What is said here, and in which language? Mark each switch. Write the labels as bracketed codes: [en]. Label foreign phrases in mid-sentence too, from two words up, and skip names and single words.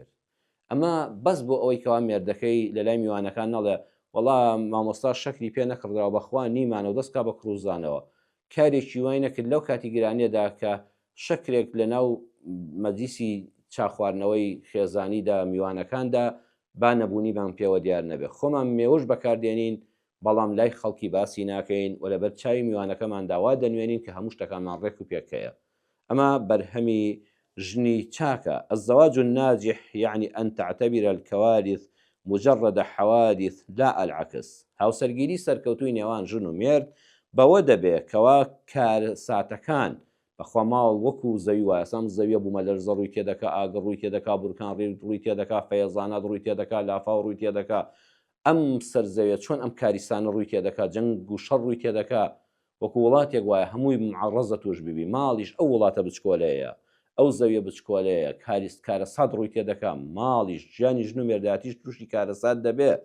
[ckb] ئەمە بەس بۆ ئەوەی کەوا مێردەکەی لە لای میوانەکان نەڵێ وەڵا مامۆستا شەکری پێ نەکڕدەوە بەخوا نیمانە و دەستکا بە کڕوزانەوە، کارێکی وای نەکرد لەو کاتی گرانیەدا کە شەکرێک لە ناو مەجلیسی چاخواردنەوەی خێزانیدا میوانەکاندا با نەبوونی بان پێوە دیار نەبێ، خۆمان مێوش بەکاردێنین بەڵام لای خەڵکی باسی ناکەین و لەبەر چاوی میوانەکەمان داوا دەنوێنین کە هەموو شتەکانمان ڕێک و پێکەیە. ئەمە بەرهەمی ژنی چاکە. [ar] الزواج الناجح يعني أن تعتبر الكوارث مجرد حوادث لا العكس. [ckb] هاوسەرگیری سەرکەوتووی نێوان ژن و مێرد بەوە دەبێت کەوا کارساتەکان بەخوا ماڵ وەکو زەوی وایە سام زەویە بوومە لەرزە ڕووی تێدەکا، ئاگە ڕووی تێدەکا، بورکان ڕووی تێدەکا، فەیەزانات ڕووی تێدەکا، لافاو ڕووی تێدەکا. ئەم سەرزەوێت چۆن ئەم کاریسانە ڕووی تێدەکا، جەنگ و شەڕ ڕووی تێدەکا، وەکو وڵاتێک وایە هەمووی معڕەزە توش ببی، ماڵیش ئەو وڵاتە بچکۆلەیە، ئەو زەویە بچکۆلەیە، کارەسات ڕووی تێدەکا، ماڵیش ژیانی ژن و مێرداتیش تووشی کارەسات دەبێت.